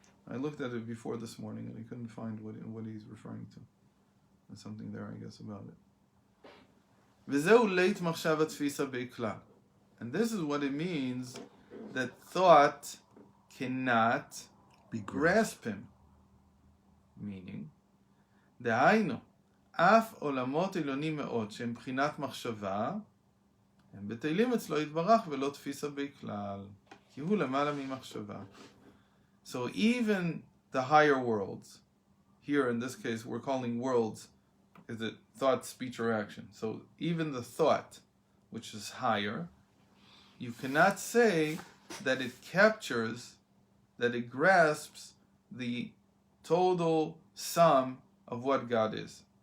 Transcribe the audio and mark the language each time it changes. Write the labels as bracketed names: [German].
[English] I looked at it before this morning and I couldn't find what he's referring to. There's something there, I guess, about it. [Aramaic] V'zeu leit machshava tfisa be'klal. [English] And this is what it means that thought cannot grasp him. Meaning, [Hebrew] דהיינו, אף עולמות עליונים מאוד שהם בחינת מחשבה, הם בטלים אצלו יתברך ולא תפיסה בכלל, כי הוא למעלה ממחשבה. [English] So even the higher worlds, here in this case we're calling worlds, is it thought, speech, or action? So even the thought, which is higher, you cannot say that it captures, that it grasps the total sum of what God is.